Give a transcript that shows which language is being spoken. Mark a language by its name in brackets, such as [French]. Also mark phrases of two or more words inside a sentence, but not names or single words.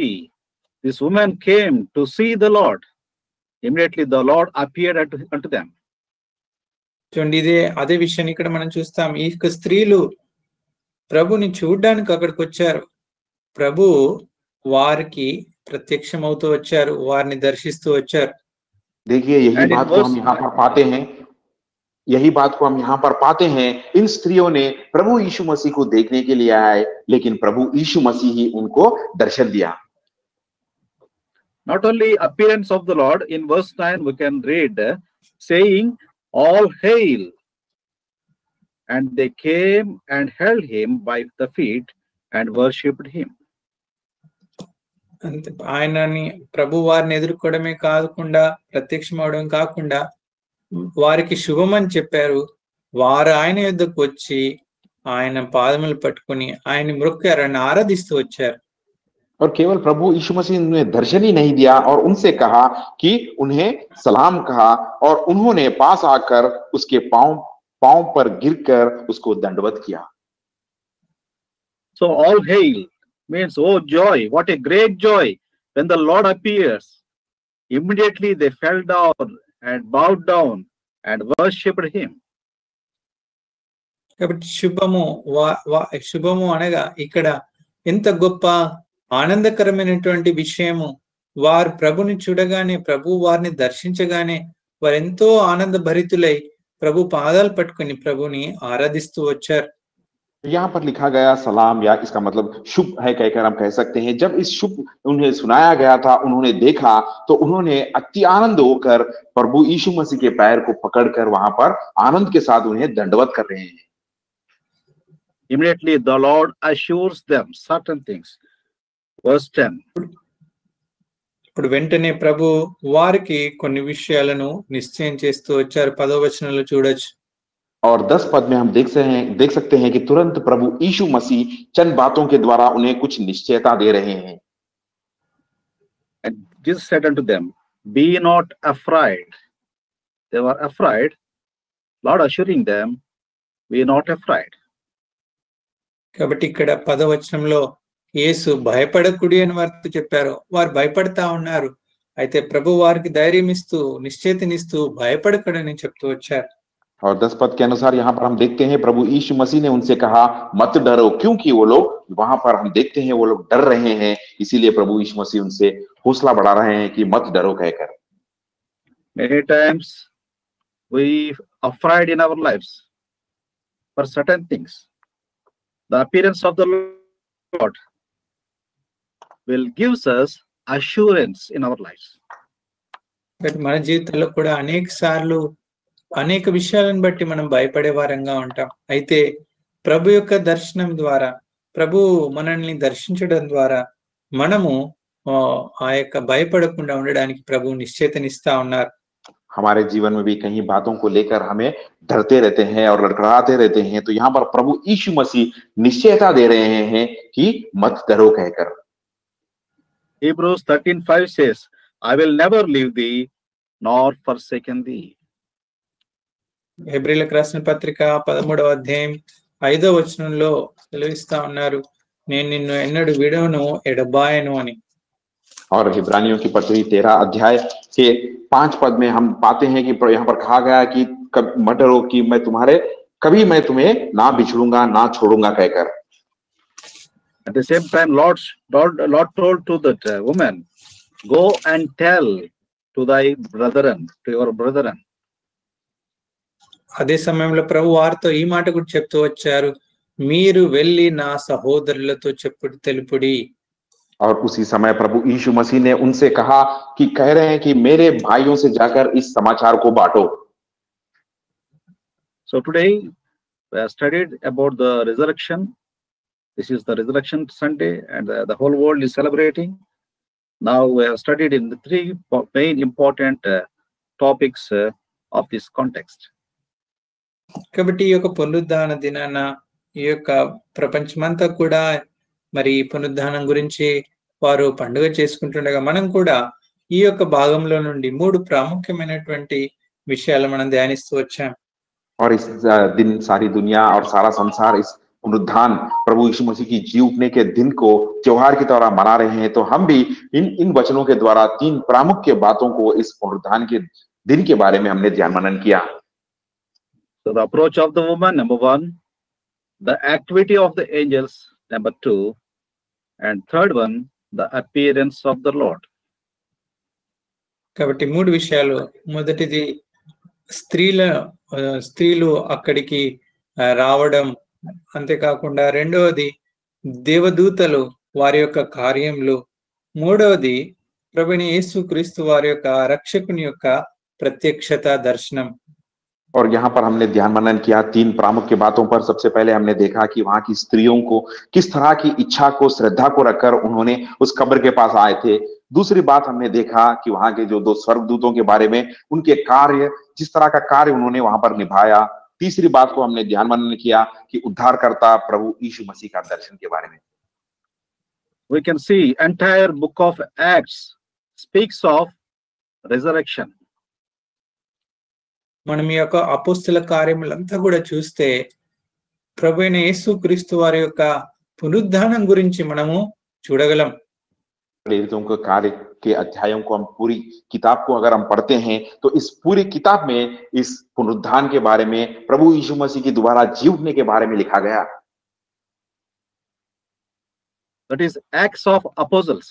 [English] This woman came to see the Lord. Immediately the Lord appeared unto them. [Telugu] చూడండి, ఇదే అదే విషయాన్ని ఇక్కడ మనం చూస్తాం. ఈ స్త్రీలు ప్రభుని చూడ్డానికి అక్కడికి వచ్చారు. ప్రభు వారికి ప్రత్యక్షమవుతూ వచ్చారు, వారిని దర్శిస్తూ వచ్చారు. [Hindi] देखिए यही बात को हम यहाँ पर पाते हैं, यही बात को हम यहाँ पर पाते हैं। इन स्त्रियों ने प्रभु यीशु मसीह को देखने के लिए आए, लेकिन प्रभु यीशु मसीह ही उनको दर्शन दिया। [English] Not only appearance of the Lord, in verse 9 we can read saying, all hail. And they came and held him by the feet and worshipped him. [Telugu] అంతే, ఆయనని ప్రభు వారిని ఎదుర్కోవడమే కాకుండా, ప్రత్యక్షం అవడం కాకుండా వారికి శుభమని చెప్పారు. వారు ఆయన యొద్దకు వచ్చి ఆయన పాదములు పట్టుకుని ఆయన మ్రొక్కారు, ఆయన ఆరాధిస్తూ వచ్చారు. [Hindi] और केवल प्रभु यीशु मसीह ने दर्शन ही नहीं दिया और उनसे कहा कि उन्हें सलाम कहा, और उन्होंने पास आकर उसके पांव पर गिरकर उसको दंडवत किया। [English] So all hail means, oh joy, what a great joy when the Lord appears. Immediately they fell down and bowed down and worshipped him. [Telugu] కాబట్టి శుభము అనగా ఇక్కడ ఎంత గొప్ప ఆనందకరమైనటువంటి విషయము. వారు ప్రభుని చూడగానే, ప్రభు వారిని దర్శించగానే వారెంతో ఆనంద భరితులై ప్రభు పాదాలు పట్టుకుని ప్రభుని ఆరాధిస్తూ వచ్చారు. [Hindi] यहाँ पर लिखा गया सलाम, या इसका मतलब शुभ है कहकर हम कह सकते हैं। जब इस शुभ उन्हें सुनाया गया था, उन्होंने देखा तो उन्होंने अति आनंद होकर प्रभु यीशु मसीह के पैर को पकड़कर वहां पर आनंद के साथ उन्हें दंडवत कर रहे हैं। [English] Immediately the Lord assures them certain things. Verse 10. [Telugu] ఇప్పుడు వెంటనే ప్రభు వారికి కొన్ని విషయాలను నిశ్చయం చేస్తూ వచ్చారు. 10వ వచనంలో చూడొచ్చు. [Hindi] और 10 पद में हम देख सकते हैं कि तुरंत प्रभु यीशु मसीह चंद बातों के द्वारा उन्हें कुछ निश्चयता दे रहे हैं। [English] And Jesus said unto them, be not afraid. They were afraid. Lord assuring them, be not afraid. [Telugu] కాబట్టి ఇక్కడ 10వ వచనంలో యేసు భయపడకుడి అని వారితో చెప్పారు. వారు భయపడతా ఉన్నారు. అయితే ప్రభు వారికి ధైర్యం ఇస్తూ, నిశ్చయితనిస్తూ భయపడకడని చెప్తూ వచ్చారు. [Hindi] और 10 पद के अनुसार यहाँ पर हम देखते हैं प्रभु यीशु मसीह ने उनसे कहा मत डरो, क्योंकि वो लोग वहां पर हम देखते हैं वो लोग डर रहे हैं, इसीलिए प्रभु यीशु मसीह उनसे हौसला बढ़ा रहे हैं कि मत डरो कहकर। [English] Many times we are afraid in our lives for certain things. The appearance of the Lord will gives us assurance in our lives. [Telugu] మన జీవితంలో కూడా అనేక సార్లు అనేక విషయాలను బట్టి మనం భయపడే వారంగా ఉంటాం. అయితే ప్రభు యొక్క దర్శనం ద్వారా, ప్రభు మనల్ని దర్శించడం ద్వారా మనము ఆ యొక్క భయపడకుండా ఉండడానికి ప్రభు నిశ్చయతనిస్తా ఉన్నారు. [Hindi] हमारे जीवन में भी कई बातों को लेकर हमें डरते रहते हैं और लड़खड़ाते रहते हैं, तो यहाँ पर प्रभु यीशु मसीह निश्चयता दे रहे हैं कि मत डरो कहकर। [English] Hebrews 13:5 says, I will never leave thee nor forsaken thee. [Telugu] హెబ్రీయులకు రాసిన పత్రిక 13వ అధ్యాయం 5వ వచనంలో సెలవిస్తా ఉన్నారు, నేను నిన్ను ఎన్నడూ విడవను ఎడబాయను అని. [Hindi] और इब्रानियों की पत्री 13 अध्याय के 5 पद में हम पाते हैं कि यहाँ पर कहा गया कि मत डरो कि कभी मैं तुम्हें ना बिछड़ूंगा ना छोड़ूंगा कहकर। [English] At the same time, Lord told to that woman, go and tell to thy brethren, to your brethren. [Telugu] అదే సమయంలో ప్రభు వారితో ఈ మాట కూడా చెప్తూ వచ్చారు, మీరు వెళ్ళి నా సహోదరులతో చెప్పుడు తెలుపుడి. [Hindi] और उसी समय प्रभु यीशु मसीह ने उनसे कहा कि कह रहे हैं कि मेरे भाइयों से जाकर इस समाचार को बांटो। [English] So today we have studied about the resurrection. This is the Resurrection Sunday, and the whole world is celebrating. Now we have studied in the three main important topics of this context. [Telugu] కాబట్టి ఈ యొక్క పునరుద్ధాన దినాన ఈ యొక్క ప్రపంచమంతా కూడా మరి పునరుద్ధానం గురించి వారు పండుగ చేసుకుంటుండగా మనం కూడా ఈ యొక్క భాగంలో నుండి 3 ప్రాముఖ్యమైనటువంటి విషయాలు మనం ధ్యానిస్తూ వచ్చాం. [Hindi] और इस दिन सारी दुनिया और सारा संसार इस पुनरुत्थान प्रभु यीशु मसीह की जी उठने के दिन को त्योहार की तरह मना रहे हैं, तो हम भी इन वचनों के द्वारा 3 प्रामुख्य बातों को इस पुनरुत्थान के दिन के बारे में हमने ध्यान मनन किया। [English] So the approach of the woman, number 1, the activity of the angels, number 2, and third one, the appearance of the Lord. [Telugu] కాబట్టి 3 విషయాలు. మొదటిది స్త్రీలు అక్కడికి రావడం, అంతేకాకుండా రెండవది దేవదూతలు వారి యొక్క కార్యములు, మూడవది ప్రభువైన యేసుక్రీస్తు వారి యొక్క రక్షకుని యొక్క ప్రత్యక్షత దర్శనం. [Hindi] और यहाँ पर हमने ध्यान मनन किया 3 प्रामुख्य बातों पर। सबसे पहले हमने देखा कि वहां की स्त्रियों को किस तरह की इच्छा को, श्रद्धा को रखकर उन्होंने उस कब्र के पास आए थे। दूसरी बात हमने देखा कि वहां के जो 2 स्वर्गदूतों के बारे में, उनके कार्य, जिस तरह का कार्य उन्होंने वहां पर निभाया। तीसरी बात को हमने ध्यान मनन किया कि उद्धारकर्ता प्रभु यीशु मसीह का दर्शन के बारे में। [English] We can see entire book of Acts speaks of resurrection. [Telugu] మనం ఈ యొక్క అపోస్తల కార్యములంతా కూడా చూస్తే ప్రభువైన యేసుక్రీస్తు వారి యొక్క పునరుద్ధానం గురించి మనము చూడగలం. [Hindi] प्रेरितों के कार्य के अध्यायों को हम पूरी किताब को अगर हम पढ़ते हैं, तो इस पूरी किताब में इस पुनरुत्थान के बारे में, प्रभु यीशु मसीह की दोबारा जी उठने के बारे में लिखा गया। [English] That is Acts of Apostles.